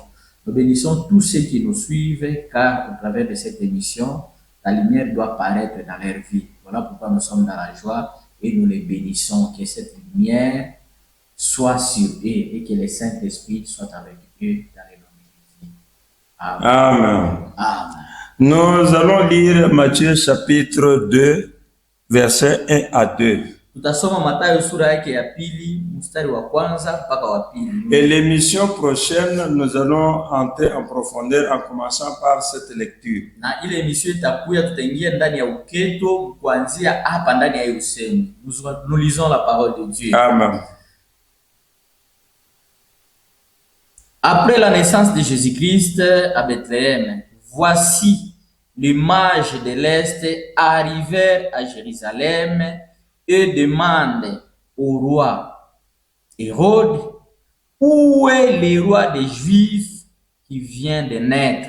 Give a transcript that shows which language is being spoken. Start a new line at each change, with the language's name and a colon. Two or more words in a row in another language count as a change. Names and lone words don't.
French: Nous bénissons tous ceux qui nous suivent, car au travers de cette émission, la lumière doit paraître dans leur vie. Voilà pourquoi nous sommes dans la joie et nous les bénissons. Que cette lumière soit sur eux et que le Saint-Esprit soit avec eux dans les noms de Jésus. Amen. Amen. Nous allons lire Matthieu chapitre 2, versets 1 à 2.
Swahili: Tutasoma Mathayo sura yake ya 2 mstari wa kwanza mpaka wa 2.
French: Et l'émission prochaine, nous allons entrer en profondeur en commençant par cette lecture.
Swahili: Na ile emission itakuya, tutaingia ndani ya uketo kuanzia hapa ndani ya usemi.
French: Nous lisons la parole de Dieu. Amen. Après la naissance de Jésus-Christ à Bethléem, voici les mages de l'Est arrivèrent à Jérusalem et demandent au roi Hérode, où est le roi des Juifs qui vient de naître?